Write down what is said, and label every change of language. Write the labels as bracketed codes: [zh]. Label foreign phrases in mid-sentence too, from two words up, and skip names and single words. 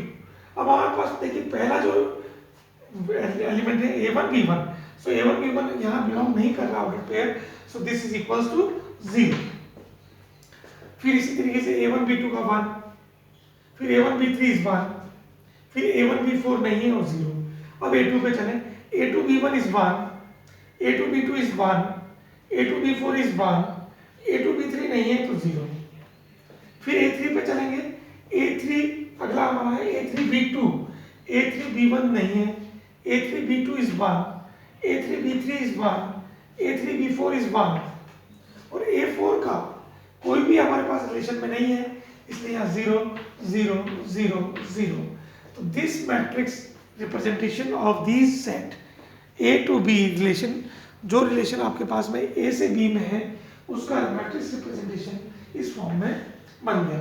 [hi] अब हमारे पास देखिए पहला जो एलिमेंट है A1 B1, सो A1 B1 यहाँ बिलोंग नहीं कर रहा [en] order pair, so this is equals to 0. [hi] फिर इसी तरीके से A1 B2 का 1, फिर A1 B3 इज 1, फिर A1 B4 नहीं है और 0। अब A2 पे चलें, A2 B1 is 1, A2 B2 is 1, A2 B4 is 1, A2 B3 नहीं है तो 0। फिर A3 पे चलेंगे, A3 अगला हमारा है A3 B2, A3 B1 नहीं है, A3 B2 is 1, A3 B3 is 1, A3 B4 is 1 और A4 का कोई भी हमारे पास रिलेशन में नहीं है, इसलिए यहाँ 0 0 0 0। तो [en] this matrix representation of this set A to B relation, [hi] जो रिलेशन आपके पास में A से B में है, उसका [en] matrix representation [hi] इस फॉर्म में बन गया।